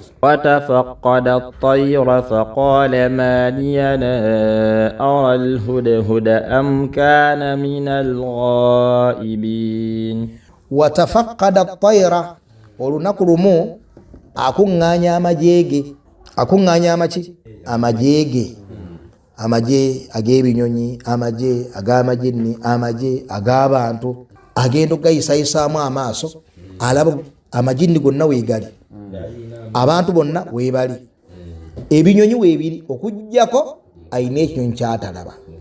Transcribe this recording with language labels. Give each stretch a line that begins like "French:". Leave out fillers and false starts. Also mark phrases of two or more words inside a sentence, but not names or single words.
Arabic: وتفقد الطير فقال ما لي لا أرى الهدهد أم كان من الغائبين وتفقد الطير
Ganda: olunaku lumu akuŋŋaanya amaki amaje ag'ebinyonyi amaje ag'amajinni amaje ag'abantu agenda ogayisayisaamu amaaso alaba amajinni gonna weegali abantu bonna weebali ebinyonyi weebiri okujjako ayina ekinyonyi kyatalaba